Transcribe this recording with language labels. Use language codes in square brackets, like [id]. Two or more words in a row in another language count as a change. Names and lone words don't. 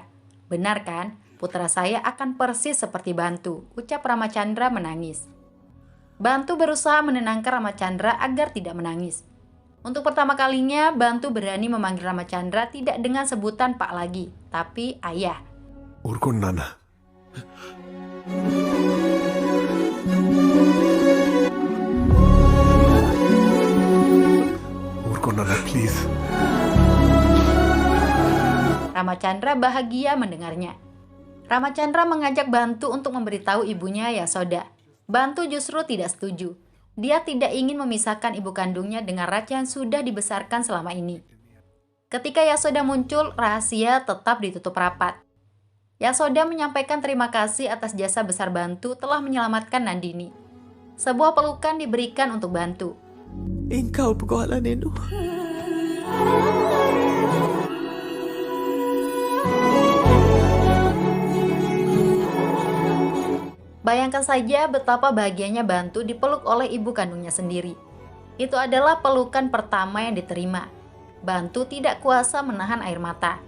[id] Benar kan? Putra saya akan persis seperti Bantu, ucap Ramachandra menangis. Bantu berusaha menenangkan Ramachandra agar tidak menangis. Untuk pertama kalinya, Bantu berani memanggil Ramachandra tidak dengan sebutan Pak lagi, tapi Ayah. [te] ఊరుకోండి నాన్న. ఊరుకోండి నాన్న, ప్లీజ్. [id] Ramachandra bahagia mendengarnya. Ramachandra mengajak Bantu untuk memberitahu ibunya Yasoda. Bantu justru tidak setuju. Dia tidak ingin memisahkan ibu kandungnya dengan Raj yang sudah dibesarkan selama ini. Ketika Yasoda muncul, rahasia tetap ditutup rapat. Yasoda menyampaikan terima kasih atas jasa besar Bantu telah menyelamatkan Nandini. Sebuah pelukan diberikan untuk Bantu. [te] ఇంకా ఒప్పుకోవాలా నేను? [id] Bayangkan saja betapa bahagianya Bantu dipeluk oleh ibu kandungnya sendiri. Itu adalah pelukan pertama yang diterima. Bantu tidak kuasa menahan air mata.